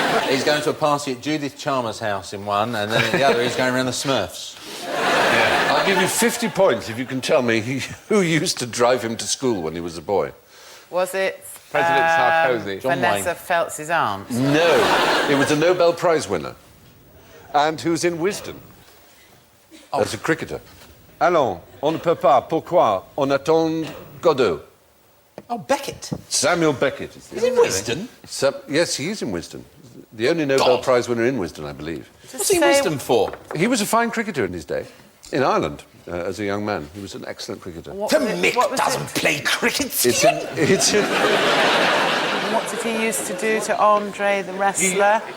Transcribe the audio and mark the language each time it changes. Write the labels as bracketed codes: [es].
[en] He's going to a party at Judith Chalmers' house in one, and then at the other he's going around the Smurfs. I'll give you 50 points if you can tell me who used to drive him to school when he was a boy. Was it President Sarkozy. Vanessa Feltz's aunt? No, it was a Nobel Prize winner. And who's in Wisden. As a cricketer. [fr] Allons, on ne peut pas, pourquoi, on attend Godot. [en] Oh, Beckett. Samuel Beckett. He's in Wisden. Yes, he is in Wisden. The only Nobel Prize winner in Wisden, I believe. What's he Wisden for? He was a fine cricketer in his day. In Ireland, as a young man. He was an excellent cricketer. What was play cricket. It's in... What did he used to do to Andre the wrestler?